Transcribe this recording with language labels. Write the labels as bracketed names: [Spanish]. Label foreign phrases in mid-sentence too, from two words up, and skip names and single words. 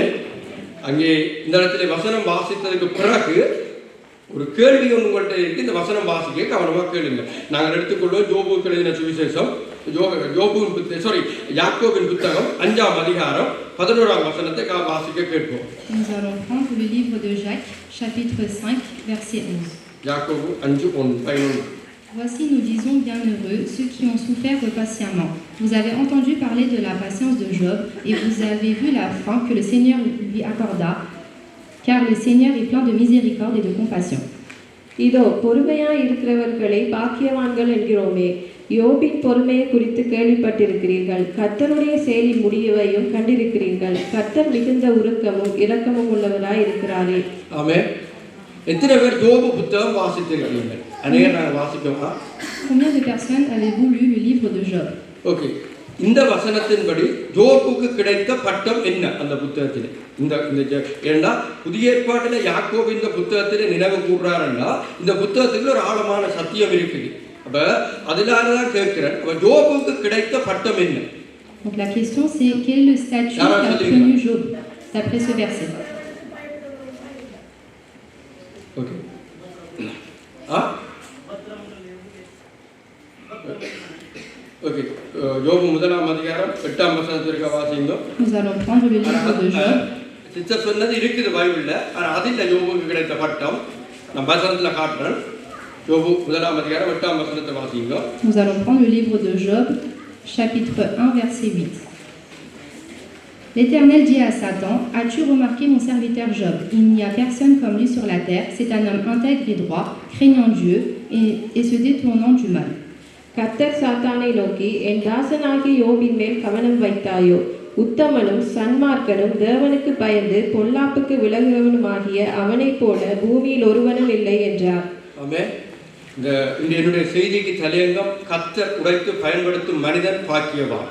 [Tamil] அங்கே இந்த இடத்துல வசனம் வாசித்ததுக்கு பிறகு ஒரு கேள்வி ஒன்று உங்கள்கிட்ட இருக்கு. இந்த வசனம் வாசிக்க கவனமாக கேளுங்க. நாங்கள் எடுத்துக்கொள்வோம் யோபுவுக்கு எழுதின சுவிசேஷம், யாக்கோபின் புத்தகம் 5ஆம் அதிகாரம் 11ஆம் வசனத்தை வாசிக்க கேட்போம். [French] Nous allons prendre le livre de Jacques, chapitre 5, verset 11. [Tamil] யாக்கோபு 5:11. [French] Voici, nous disons bienheureux ceux qui ont souffert patiemment. Vous avez entendu parler de la patience de Job et vous avez vu la fin que le Seigneur lui accorda, car le Seigneur est plein de miséricorde et de compassion. [Tamil] இதோ பொறுமையாய் இருக்கிறவர்களை பாக்கியவான்கள் என்கிறோமே. யோபின் பொறுமையை குறித்து கேள்விப்பட்டிருக்கிறீர்கள். கர்த்தருடைய செயலின் முடிவையும் கண்டிருக்கிறீர்கள். கர்த்தர் மிகுந்த உருக்கமும் இரக்கமும் உள்ளவராய் இருக்கிறாரே. ஆமென். எத்தனை பேர் யோபு புத்தகம் வாசித்திருக்கீங்க? அநேகர் நாங்கள் வாசிக்கவா? [French] Combien de personnes avez-vous lu le livre de Job? [Tamil] ஓகே. இந்த வசனத்தின்படி யோபுக்கு கிடைத்த பட்டம் என்ன அந்த புத்தகத்தில்? ஏன்னா புதிய ஏற்பாட்டில் யாக்கோபு இந்த புத்தகத்தில் நினைவு கூறுறாருன்னா இந்த புத்தகத்துக்கு ஒரு ஆழமான சத்தியம் இருக்குது. அப்ப அதனாலதான் கேட்கிறேன், யோபுக்கு கிடைத்த பட்டம் என்ன? [French] Donc la question c'est quel est le statut qu'a obtenu Job d'après ce verset? [Tamil] ஓகே. ஓகே. யோபு 1ஆம் அதிகாரம் 8ஆம் வசனத்திற்கு வாசிங்க. [French] Nous allons prendre le livre de Job. [Tamil] சிஸ்டர் சொன்னது இருக்குது பைபிள்ல, ஆனா அதில் யோபுக்கு கிடைத்த பட்டம் நான் வசனத்துல காட்டுறேன். யோபு 1ஆம் அதிகாரம் 8ஆம் வசனத்தை வாசிங்க. [French] Nous allons prendre le livre de Job, chapitre 1, verset 8. L'Éternel dit à Satan, « As-tu remarqué mon serviteur Job? Il n'y a personne comme lui sur la terre. C'est un homme intègre et droit, craignant Dieu et se détournant du mal. » [Tamil] கர்த்தர் சாத்தானை நோக்கி, என் தாசனாகிய யோபின் மேல் கவனம் வைத்தாயோ? உத்தமனும் சன்மார்க்கனும் தேவனுக்கு பயந்து பொல்லாப்புக்கு விலகுவனுமாகிய அவனைப் போல பூமியில் ஒருவனும் இல்லை என்றார். ஆமென். என்னுடைய செய்திக்கு தலையங்கம் கர்த்தர் உடைத்து பயன்படுத்தும் மனிதன் பாக்கியவான்.